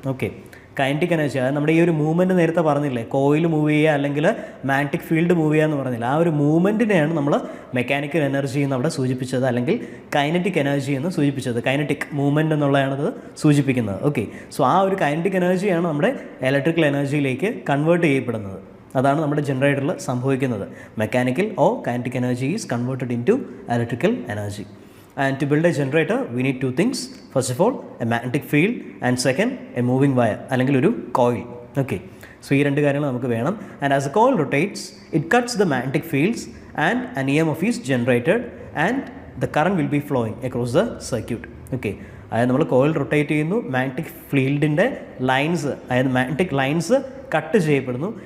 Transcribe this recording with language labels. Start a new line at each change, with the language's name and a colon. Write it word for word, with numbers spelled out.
Malayalam: Okay, kinetic energy അതായത് നമ്മുടെ ഈ ഒരു മൂവ്മെൻറ്റ് നേരത്തെ പറഞ്ഞില്ലേ, കോയിൽ മൂവ് ചെയ്യുക അല്ലെങ്കിൽ മാഗ്നറ്റിക് ഫീൽഡ് മൂവ് ചെയ്യുക എന്ന് പറഞ്ഞില്ല, ആ ഒരു മൂവ്മെൻറ്റിനെയാണ് നമ്മൾ മെക്കാനിക്കൽ എനർജി എന്ന് അവിടെ സൂചിപ്പിച്ചത്, അല്ലെങ്കിൽ കൈനറ്റിക് എനർജി എന്ന് സൂചിപ്പിച്ചത്. കൈനറ്റിക് മൂവ്മെൻറ്റ് എന്നുള്ളതാണത് സൂചിപ്പിക്കുന്നത്. ഓക്കെ, സോ ആ ഒരു കൈനറ്റിക് എനർജിയാണ് നമ്മുടെ ഇലക്ട്രിക്കൽ എനർജിയിലേക്ക് കൺവേർട്ട് ചെയ്യപ്പെടുന്നത്. അതാണ് നമ്മുടെ ജനറേറ്ററിൽ സംഭവിക്കുന്നത്.
English: Mechanical or kinetic energy is converted into electrical energy. And to build a generator, we need two things. First of all, a magnetic field, and second, a moving wire,
Malayalam: അല്ലെങ്കിൽ ഒരു coil. Okay, so ഈ രണ്ട് കാര്യങ്ങൾ നമുക്ക് വേണം.
English: And as a coil rotates, it cuts the magnetic fields and an E M F is generated and the current will be flowing across the circuit.
Malayalam: Okay, അതായത് നമ്മൾ coil rotate ചെയ്യുന്നു, magnetic ഫീൽഡിൻ്റെ lines, അതായത് magnetic lines cut ചെയ്യപ്പെടുന്നു.